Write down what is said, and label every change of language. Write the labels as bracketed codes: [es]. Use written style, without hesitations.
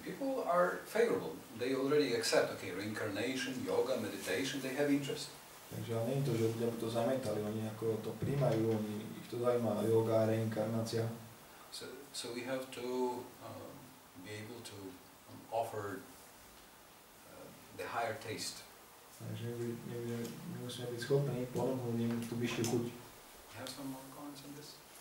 [en] People are favorable. They already accept, reincarnation, yoga, meditation, they have interest. [sk] Takže ale nie je to, že ľudia by to zamietali, oni ako to príjmajú, ich to zaujíma, yoga, reinkarnácia. [en] So we have to be able to offer the higher taste. [sk] Takže my musíme byť schopní ponúknuť im tú vyššiu chuť. [en] You have some more comments on this?